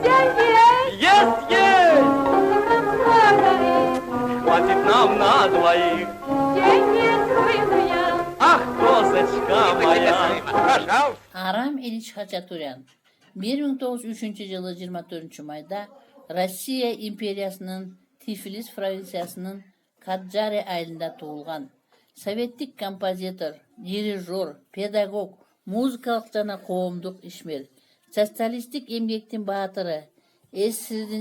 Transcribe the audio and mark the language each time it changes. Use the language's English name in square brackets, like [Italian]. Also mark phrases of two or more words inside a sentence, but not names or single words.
[Russian] Деньги есть? Есть! У тебя много их. Хватит нам на двоих. Деньги выйду я. Ах, козочка моя. Пожалуйста. [Kyrgyz] Арам Ильич Хачатурян 1903 жылы 24 майда Россия империясынын Тифлис провинциясынын Каджаре айылында туулган. Советтик композитор, дирижер, педагог, музыкалык жана коомдук ишмер, социалисттик эмгектин баатыры, СССРдин